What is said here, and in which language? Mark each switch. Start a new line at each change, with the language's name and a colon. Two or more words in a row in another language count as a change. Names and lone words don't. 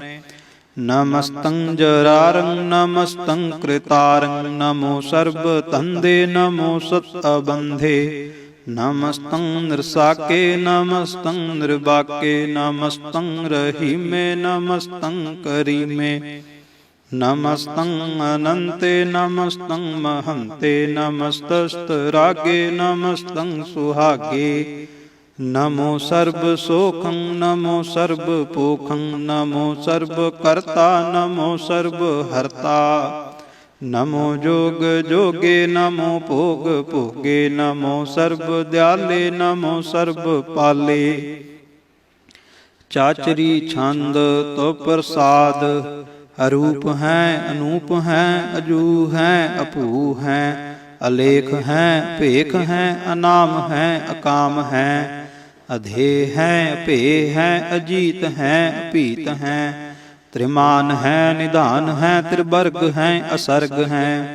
Punjabi: ਨਮਸਤੰ ਜਰਾਰੰ ਨਮਸਤੰ ਕ੍ਰਿਤਾਰੰ। ਨਮੋ ਸਰਬ ਧੰਦੇ ਨਮੋ ਸਤ ਅਬੰਧੇ। ਨਮਸਤੰ ਨਿਰਸਾਕੇ ਨਮਸਤੰ ਨਿਰਬਾਕੇ। ਨਮਸਤੰ ਰਹੀਮੇ ਨਮਸਤੰ ਕਰੀਮੇ। ਨਮਸਤੰ ਅਨੰਤੇ ਨਮਸਤੰ ਮਹੰਤੇ ਨਮਸਤਸਤਰਾਗੇ ਨਮਸਤੰ ਸੁਹਾਗੇ। ਨਮੋ ਸਰਬਸੋਖੰ ਨਮੋ ਸਰਬਪੋਖੰ ਨਮੋ ਸਰਬਕਰਤਾ ਨਮੋ ਸਰਬਹਰਤਾ। ਨਮੋ ਜੋਗ ਜੋਗੇ ਨਮੋ ਭੋਗ ਭੋਗੇ ਨਮੋ ਸਰਬਦਿਆਲੇ ਨਮੋ ਸਰਬਪਾਲੇ। ਚਾਚਰੀ ਛੰਦ ਤੋ ਪ੍ਰਸਾਦ, ਅਰੂਪ ਹੈਂ ਅਨੂਪ ਹੈਂ ਅਜੂ ਹੈਂ ਅਪੂਹ ਹੈਂ, ਅਲੇਖ ਹੈਂ ਭੇਖ ਹੈਂ ਅਨਾਮ ਹੈਂ ਅਕਾਮ ਹੈਂ, ਅਧੇਯ ਹੈਂ ਅਪੇਯ ਹੈਂ ਅਜੀਤ ਹੈਂ ਅਪੀਤ ਹੈਂ, ਤ੍ਰਿਮਾਨ ਹੈਂ ਨਿਧਾਨ ਹੈਂ ਤ੍ਰਿਵਰਗ ਹੈਂ ਅਸਰਗ ਹੈਂ,